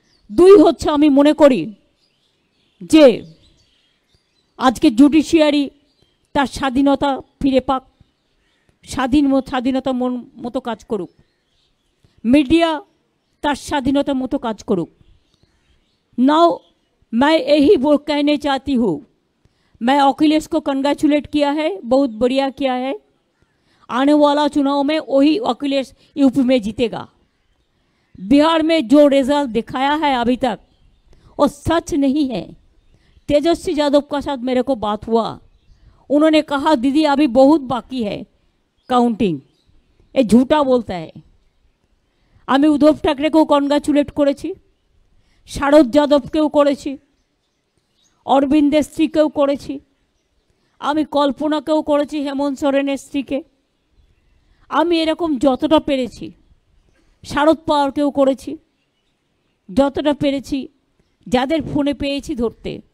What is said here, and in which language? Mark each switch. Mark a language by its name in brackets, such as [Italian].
[Bangla] 2 হচ্ছে, আমি মনে করি যে আজকে জুডিশিয়ারি তার স্বাধীনতা ফিরে পাক, স্বাধীনতা মতো কাজ করুক, मीडिया তার স্বাধীনতা মতো কাজ করুক। [Hindi] नाउ मैं यही वो कहने चाहती हूँ, मैं अखिलेश को कंग्रेचुलेट किया है, बहुत बढ़िया किया है। आने वाला चुनाव में वही अखिलेश यूपी में जीतेगा। बिहार में जो रिजल्ट दिखाया है अभी तक वो सच नहीं है। तेजस्वी यादव का साथ मेरे को बात हुआ, उन्होंने कहा दीदी अभी बहुत बाकी है काउंटिंग, ये झूठा बोलता है। [Bangla] আমি উদ্ধব ঠাকরেকেও কনগ্রাচুলেট করেছি, শারদ যাদবকেও করেছি, অরবিন্দের স্ত্রীকেও করেছি, আমি কল্পনাকেও করেছি, হেমন্ত সোরেনের স্ত্রীকে। আমি এরকম যতটা পেরেছি, শারদ পাওয়ারকেও করেছি, যতটা পেরেছি, যাদের ফোনে পেয়েছি ধরতে।